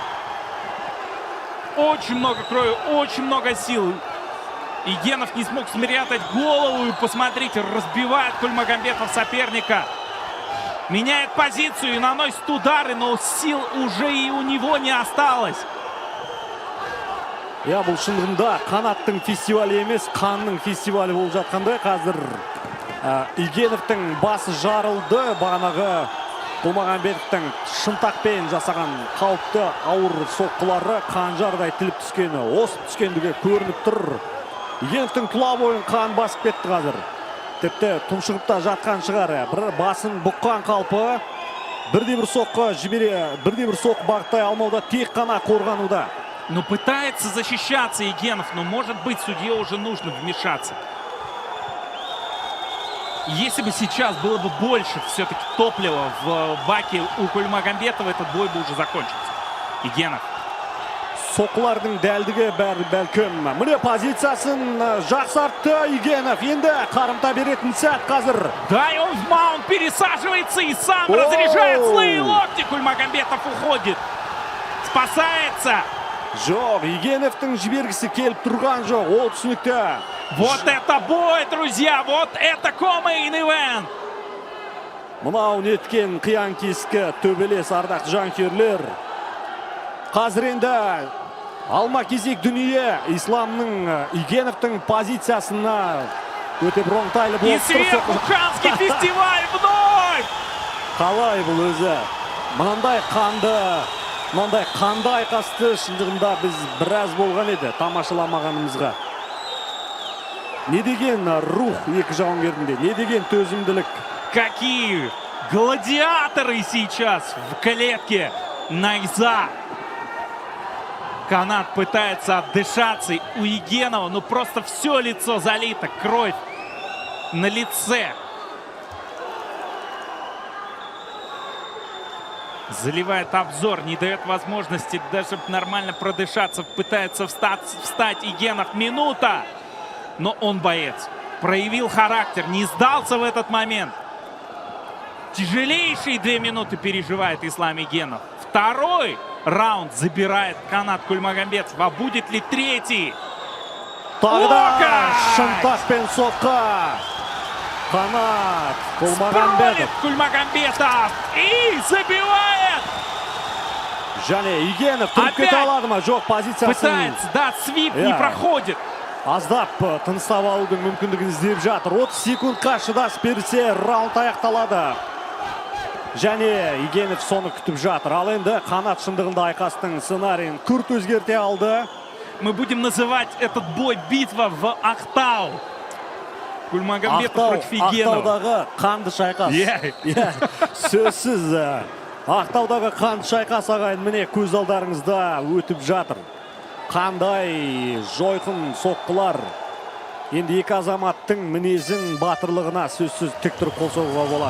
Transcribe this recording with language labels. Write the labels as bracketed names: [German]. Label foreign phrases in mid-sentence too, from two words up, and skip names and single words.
[Russian] Очень много крови, очень много сил. Игенов не смог спрятать голову и, посмотрите, разбивает Кулмагамбетов соперника. Меняет позицию и наносит удары, но сил уже и у него не осталось. [Kazakh] Бұл шындығында қанаттың фестивалі емес, қанның фестивалі болып жатқандай. Қазір Игеновтың басы жарылды. Бағанағы Кулмагамбетовтың шынтақпен жасаған қауіпті ауыр соққылары қанжардай тіліп түскені, осып түскендігі көрініп тұр. Игеновтың тұла бойын қан басып кетті қазір. Тіпті тұншығыпта жатқан шығар. Бір басын бұққан қалпы, бірде-бір соққы бағыттай алмауда, тек қана қорғануда. [Russian] Но пытается защищаться Игенов, но может быть судье уже нужно вмешаться. Если бы сейчас было бы больше все-таки топлива в баке у Кулмагамбетова, этот бой бы уже закончился. Игенов. [Kazakh] Соққылардың дәлдігі бәлкім. Міне позициясын жақсартты Игенов. Енді қарымта беретін сәт қазір. [Russian] Да, и он в маунт пересаживается и сам разряжает злые локти. Кулмагамбетов уходит. Спасается. [Kazakh] Жоқ, Игеновтың жібергісі келіп тұрған жоқ. Ол түсінікті. [Russian] Вот это бой, друзья! Вот это [English] co-main event! [Kazakh] Мынау неткен қиян кескі төбелес ардақты жанкүйерлер. Қазір енді алма кезек дүние Исламның Игеновтың позициясына өте бір оңтайлы болып тұр. [Russian] И сверху Каннский фестиваль вновь! [Kazakh] Қалай бұл өзі? Мынандай қанды мындай қанды айқасты шындығында біз біраз болған еді тамашаламағанымызға. Не деген рух екі жауынгерінде, не деген төзімділік. [Russian] Какие гладиаторы сейчас в клетке Найза. Канат пытается отдышаться. У Егенова, ну просто все лицо залито, кровь на лице. Заливает обзор, не дает возможности даже нормально продышаться. Пытается встать Егенов. Минута. Но он боец. Проявил характер, не сдался в этот момент. Тяжелейшие 2 минуты переживает Ислам Егенов. Второй раунд забирает Канат Кульмагамбетов. А будет ли третий? [Kazakh] Тағы да шынтақпен соққа. Канат Кульмагамбетов. [Russian] Кульмагамбетов. И забивает. [Kazakh] Және Егенов тұрып кете алады ма? Жоқ, позициясын. [Russian] Пытается, да, свип не проходит. [Kazakh] Аздап тыныстап алудың мүмкіндігін іздеп жатыр. 30 секундқа шыдас берсе, раунд аяқталады. Және Егенов соны күтіп жатыр. Ал енді Канат шындығында айқастың сценарийін күрт өзгерте алды. [Russian] Мы будем называть этот бой битва в Ақтау. Кульмагамбетов против Егенова. [Kazakh] Ақтаудағы қанды шайқас. Сөзсіз Ақтаудағы қанды шайқас ағайын, міне көз алдарыңызда өтіп жатыр. Қандай жойқын соққылар. Енді екі азаматтың мінезін, батырлығына сөзсіз тік тұрып қол соғуға болады.